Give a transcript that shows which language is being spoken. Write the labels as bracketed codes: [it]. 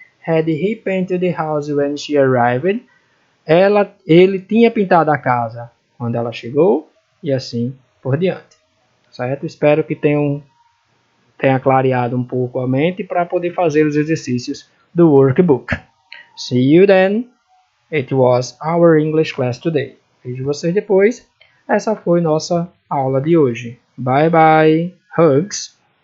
[en] Had he painted the house when she arrived? [pt] Ele tinha pintado a casa quando ela chegou, e assim por diante. Certo? Espero que tenha clareado um pouco a mente para poder fazer os exercícios do workbook. [en] See you then. It was our English class today. [pt] Vejo vocês depois. Essa foi nossa aula de hoje. [en] Bye bye. Hugs.